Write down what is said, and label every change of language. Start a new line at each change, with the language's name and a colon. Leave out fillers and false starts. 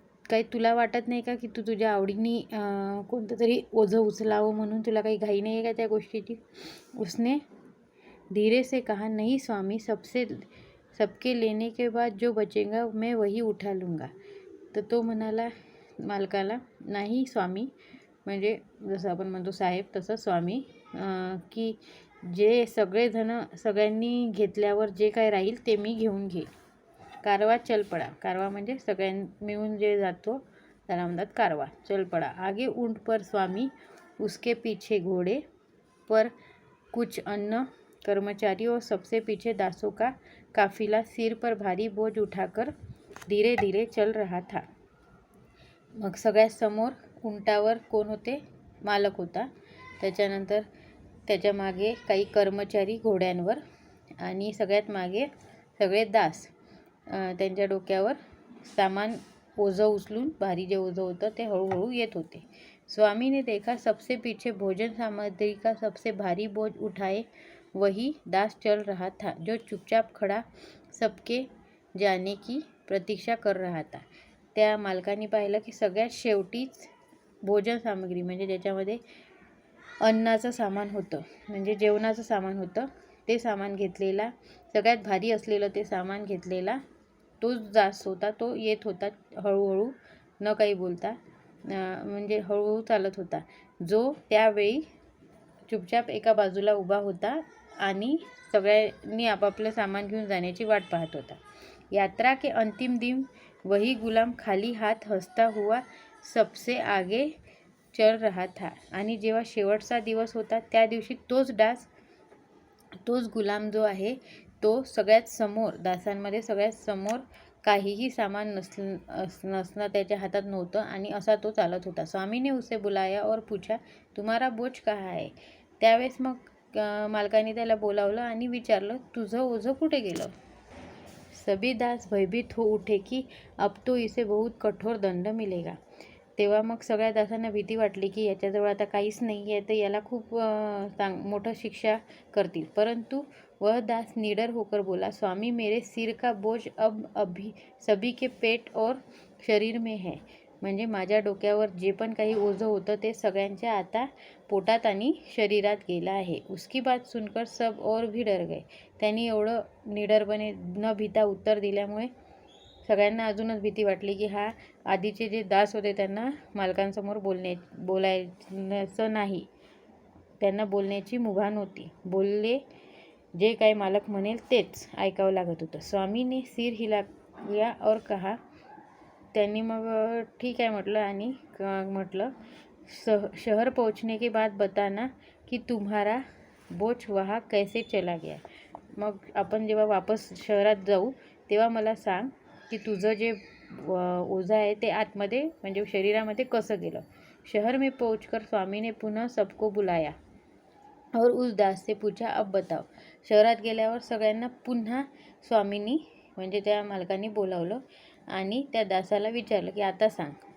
Marathi: काही तुला वाटत नाही का की तू तुझ्या आवडीने कोणतं तरी ओझं उचलावं म्हणून तुला काही घाई नाही आहे का त्या गोष्टीची?
Hindi: उसने धीरे से कहा, नहीं स्वामी, सबके लेने के बाद जो बचेगा मैं वही उठा लूँगा.
Marathi: तर तो म्हणाला मालकाला, नाही स्वामी, म्हणजे जसं आपण म्हणतो साहेब तसं स्वामी, की जे सगळ्यांनी घेतल्यावर जे काय राहील ते मी घेऊन घेईल.
Hindi: कारवा चल पडा.
Marathi: कारवा म्हणजे मिळून जे जातो त्याला म्हणतात कारवा.
Hindi: चल पडा. आगे ऊंट पर स्वामी, उसके पीछे घोड़े पर कुछ अन्न कर्मचारी और सबसे पीछे दासों का काफिला सिर पर भारी बोझ उठाकर धीरे धीरे चल रहा था.
Marathi: मग सगळ्यात समोर उंटावर कोण होते? मालक होता. त्याच्यानंतर त्याच्या मागे काही कर्मचारी घोड्यांवर आणि सगळ्यात मागे सगळे दास त्यांच्या डोक्यावर सामान ओझं उचलून, भारी जे ओझं होतं ते हळूहळू येत होते.
Hindi: स्वामी ने देखा सबसे पीछे भोजन सामग्री का सबसे भारी बोझ उठाए वही दास चल रहा था, जो चुपचाप खड़ा सबके जाने की प्रतीक्षा कर रहा था.
Marathi: त्या मालकाने पाहिलं की सगळ्यात शेवटीच भोजन सामग्री म्हणजे ज्याच्यामध्ये अन्नाचं सामान होतं, म्हणजे जेवणाचं सामान होतं, ते सामान घेतलेला, सगळ्यात भारी असलेलं ते सामान घेतलेला तोच दास होता. तो येत होता हळूहळू, न काही बोलता, म्हणजे हळूहळू चालत होता, जो त्यावेळी चुपचाप एका बाजूला उभा होता आणि सगळ्यांनी आपापलं सामान घेऊन जाण्याची वाट पाहत होता.
Hindi: यात्रा के अंतिम दिन वही गुलाम खाली हाथ हंसता हुआ सबसे आगे चल रहा था.
Marathi: आणि जेव्हा शेवटचा दिवस होता त्या दिवशी तोच गुलाम जो आहे तो सगळ्यात समोर, दासांमध्ये सगळ्यात समोर, काहीही सामान नसणं त्याच्या हातात नव्हतं आणि असा तो चालत होता.
Hindi: स्वामीने उसे बुलाया और पूछा, तुम्हारा बोझ कहाँ है?
Marathi: त्यावेळेस मग मालकाने त्याला बोलावलं आणि विचारलं, तुझं ओझं कुठे गेलं?
Hindi: सभी दास भयभीत हो उठे की अब तो इसे बहुत कठोर दंड मिलेगा.
Marathi: तेव्हा मग सगळ्या दासांना भीती वाटली की याच्याजवळ आता काहीच नाही आहे, तर याला खूप मोठं शिक्षा करतील.
Hindi: परंतु वह दास निडर होकर बोला, स्वामी, मेरे सिर का बोझ अब अभी सभी के पेट और शरीर में है.
Marathi: म्हणजे माझ्या डोक्यावर जे पण काही ओझं होतं ते सगळ्यांच्या आता पोटात आणि शरीरात गेलं आहे.
Hindi: उसकी बात सुनकर सब और भी डर गए.
Marathi: त्यांनी एवढं निडरपणे न भीता उत्तर दिल्यामुळे सगळ्यांना अजूनच भीती वाटली की हा आधीचे जे दास होते त्यांना मालकांसमोर बोलायचं नाही, त्यांना बोलण्याची मुभा नव्हती. बोलले जे काही मालक म्हणेल तेच ऐकावं लागत होतं.
Hindi: स्वामीने सिर हिलाया और कहा.
Marathi: त्यांनी मग ठीक आहे म्हटलं आणि म्हटलं,
Hindi: शहर पहुंचने के बाद बताना कि तुम्हारा बोझ वहाँ कैसे चला गया.
Marathi: मग आपण जेव्हा वापस शहरात जाऊ तेव्हा मला सांग की तुझं जे ओझं आहे ते आतमध्ये म्हणजे शरीरामध्ये कसं गेलं.
Hindi: शहर में पहुंचकर स्वामी ने पुन्हा सबको बुलाया और उस दास से पूछा, अब बताओ.
Marathi: शहरात गेल्यावर सगळ्यांना पुन्हा स्वामींनी म्हणजे त्या मालकाने बोलावलं आणि त्या दासाला विचारलं की आता सांग.